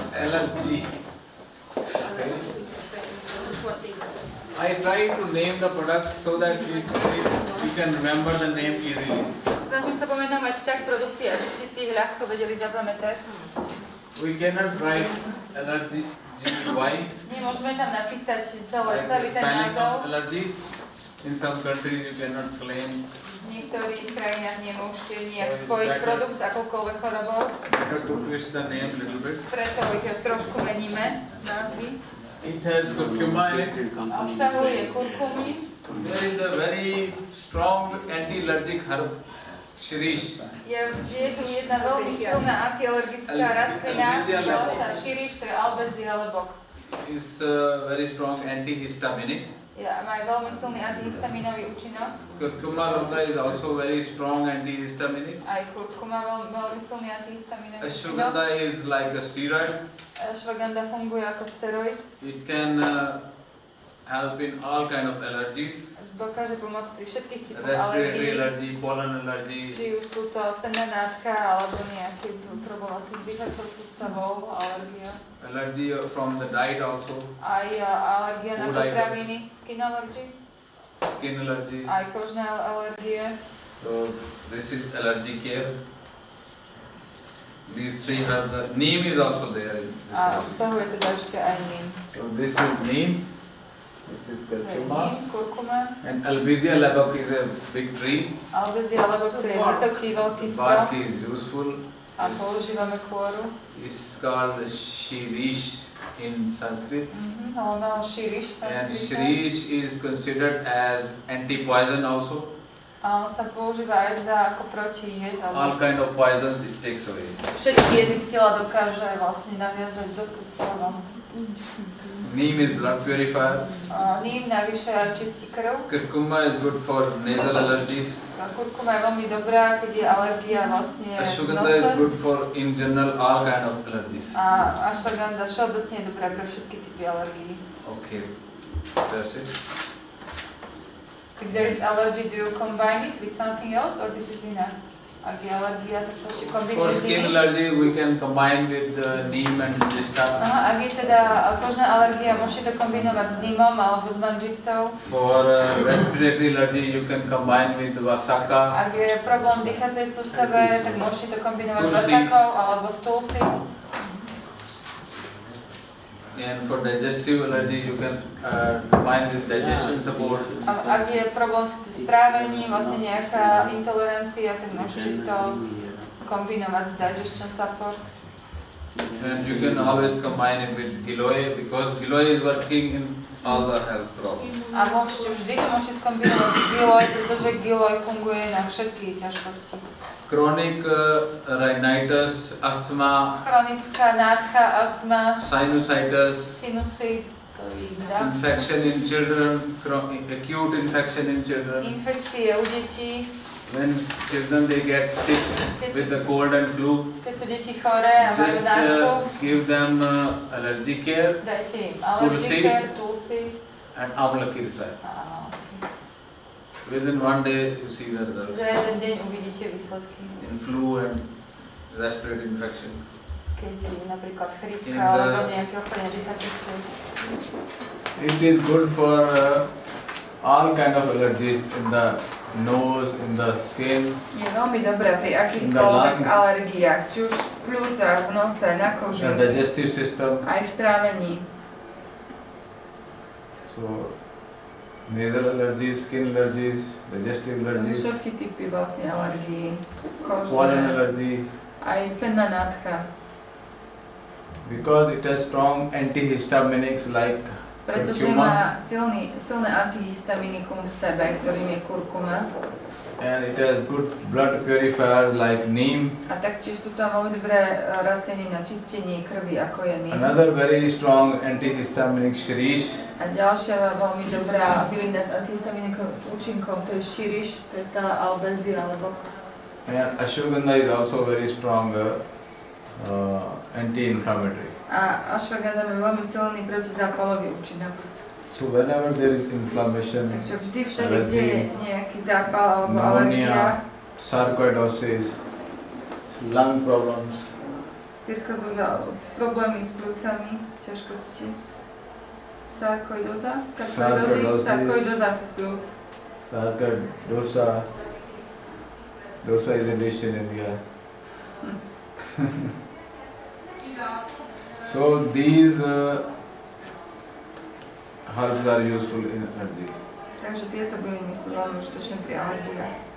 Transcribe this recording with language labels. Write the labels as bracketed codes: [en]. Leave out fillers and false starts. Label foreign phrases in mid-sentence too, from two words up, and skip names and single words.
[en] Allergy. Okay. I try to name the product so that you can remember the name easily. [sk] Snažím sa pomenovať tak produkty, aby ste si ich ľahko vedeli zapamätať. [en] We cannot write allergy why. [sk] Nemôžeme tam napísať [en] Like [sk] celý ten [en] spelling [sk] názov. [en] of allergy. In some countries you cannot claim. [sk] V niektorých krajinách nemôžete nejak spojiť produkt s akoukoľvek chorobou. [en] Better to twist the name a little bit. [sk] Preto ich trošku meníme, názvy. [en] It has curcuma in it. [sk] Obsahuje kurkumy. [en] There is a very strong anti-allergic herb, shirish. [sk] Je tu jedna veľmi silná antialergická rastlina, volá sa širiš, to je albezia lebok. [en] It's very strong antihistaminic. [sk] Má veľmi silný antihistaminový účinok. [en] Curcuma longa is also very strong antihistaminic. [sk] Aj kurkuma veľmi silný antihistaminový účinok. [en] Ashwagandha is like a steroid. [sk] Ashwagandha funguje ako steroid. [en] It can help in all kind of allergies. [sk] Dokáže pomôcť pri všetkých typoch [en] Respiratory [sk] alergií. [en] allergy, pollen allergy. [sk] Či už sú to senná nádcha, alebo nejaký problém asi s dýchacou sústavou, alergia. [en] Allergy from the diet also. [sk] Aj alergia na [en] Food [sk] potraviny, [en] skin allergy. Skin allergy. [sk] Aj kožné alergie. [en] So this is allergy care. These three have the neem is also there. In this A allergy. [sk] obsahuje teda ešte aj neem. [en] So this is neem. This is curcuma. [sk] Neem, kurkuma. [en] And Albizia labok is a big tree. [sk] Albezia lebok, to je vysoký, veľký [en] Bark [sk] strom. [en] is useful. [sk] A používame kôru. [en] It's called shirish in Sanskrit. [sk] Hovorí šíriš v [en] And [sk] sanskrite. [en] shirish is considered as anti-poison also. [sk] A on sa používa aj teda ako proti jed. [en] All kind of poisons it takes away. [sk] Všetky jedy z tela dokáže vlastne naviazať, dostať z tela von. [en] Neem is blood purifier. [sk] Neem navyše aj čistí krv. [en] Curcuma is good for nasal allergies. [sk] Kurkuma je veľmi dobrá, keď je alergia vlastne v [en] Ashwagandha is nose. good for in general all kind of allergies. [sk] A ashwagandha všeobecne je dobrá pre všetky typy alergií. [en] Okay, that's it. If there is allergy, do you combine it with something else or this is enough? [sk] Ak je alergia, tak sa ešte [en] For [sk] kombinuje s [en] skin [sk] iným. [en] allergy we can combine with neem and sista. [sk] Ak je teda kožná alergia, môžete to kombinovať s neemom alebo s manžistou. [en] For respiratory allergy you can combine with vasaka. [sk] Ak je problém v dýchacej sústave, tak môžete to kombinovať s [en] Tulsi. [sk] vasakou alebo s tulsi. [en] And for digestive allergy you can combine with digestion support. [sk] Ak je problém v strávení, vlastne nejaká intolerancia, tak môžete to kombinovať s digestion support. [en] And you can always combine it with giloy because giloy is working in all the health problems. [sk] A vždy to môžete skombinovať s giloj, pretože giloj funguje na všetky ťažkosti. [en] Chronic rhinitis, asthma, [sk] Chronická nádcha, astma, [en] sinusitis, [sk] sinusy, [en] infection in children, acute infection in children. [sk] infekcie u detí, [en] When children they get sick with the cold and flu, [sk] keď sú deti choré a majú [en] just [sk] nádchu, [en] give them allergy care [sk] dajte im allergiker, [en] tulsi. and amla kirsa. Within one day you see the result [sk] Za jeden deň uvidíte výsledky. [en] in flu and respiratory infection. [sk] Keď je napríklad chrípka [en] In [sk] alebo nejaké ochorenie dýchacích ciest. [en] It is good for all kind of allergies in the nose, in the skin. [sk] Je veľmi dobré pri [en] In the [sk] akýchkoľvek [en] lungs. [sk] alergiách, či už v pľúcach, v nose, na koži, [en] The digestive system. [sk] aj v trávení. [en] So, nasal allergies, skin allergies, digestive [sk] To sú [en] allergies, [sk] všetky typy vlastne alergií, [en] pollen [sk] kožné, [en] allergy. [sk] aj cenná nádcha. [en] Because it has strong antihistaminics like [sk] Pretože má silné antihistaminikum v sebe, ktorým je kurkuma. [en] and it has good blood purifiers like neem. [sk] A taktiež sú tam veľmi dobré rastliny na čistenie krvi, ako je neem. [en] Another very strong antihistamic shirish. [sk] A ďalšia veľmi dobrá bylina s antihistaminikovým účinkom, to je širiš, to je tá albezia, alebo [en] And ashwagandha is also very strong anti-inflammatory. [sk] a ashwagandha má veľmi silný protizápalový účinok. [en] So whenever there is inflammation, [sk] Takže vždy všade, kde je nejaký zápal alebo [en] pneumonia, [sk] alergia, [en] sarcoidosis, lung problems, [sk] cirkodoza, problémy s plúcami, ťažkosti. Sarkoidoza, sarkoidoza plúc. [en] Dosa. Dosa is a dish in India. So these herbs are useful in allergy. [sk] Takže tieto byliny sú veľmi užitočné pri alergiách.